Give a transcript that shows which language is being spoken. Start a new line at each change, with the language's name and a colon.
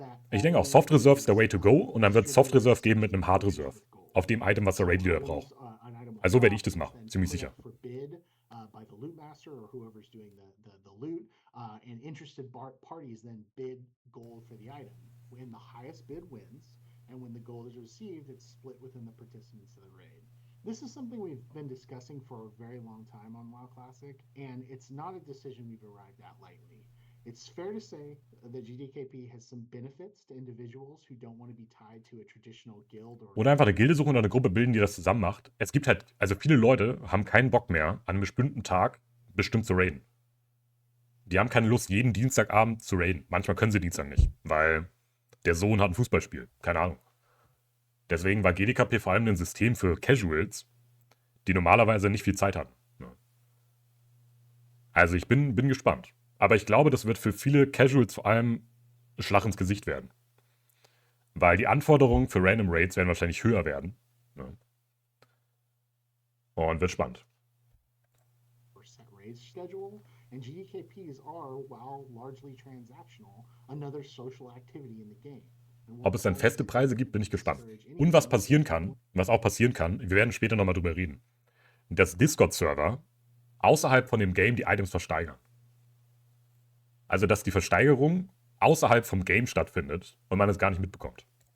German: Ich denke auch, Soft Reserve ist der
English: Way to go
German: und dann wird es Soft Reserve geben mit einem Hard Reserve. Auf dem Item, was der Raid Leader braucht. Also werde ich das machen, ziemlich sicher.
English: By the loot master or whoever's doing the loot, and interested parties then bid gold for the item. When the highest bid wins, and when the gold is received, it's split within the participants of the raid. This is something we've been discussing for a very long time on WoW Classic, and it's not a decision we've arrived at lightly. It's fair to say that GDKP has some benefits to individuals who don't want to be tied to a traditional guild
German: oder einfach eine Gilde suchen oder eine Gruppe bilden, die das zusammen macht. Es gibt halt, also viele Leute haben keinen Bock mehr, an einem bestimmten Tag bestimmt zu raiden. Die haben keine Lust, jeden Dienstagabend zu raiden. Manchmal können sie Dienstag nicht, weil der Sohn hat ein Fußballspiel. Keine Ahnung. Deswegen war GDKP vor allem ein System für Casuals, die normalerweise nicht viel Zeit hatten. Also ich bin gespannt. Aber ich glaube, das wird für viele Casuals vor allem ein Schlag ins Gesicht werden. Weil die Anforderungen für Random Raids werden wahrscheinlich höher werden. Ne? Und wird spannend.
English: set raid schedule, and GDKPs are, while largely transactional, another social activity in the game.
German: Ob es dann feste Preise gibt, bin ich gespannt. Und was passieren kann, was auch passieren kann, wir werden später nochmal drüber reden, dass Discord-Server außerhalb von dem Game die Items versteigern. Also, dass die Versteigerung außerhalb vom Game stattfindet und man es gar nicht mitbekommt.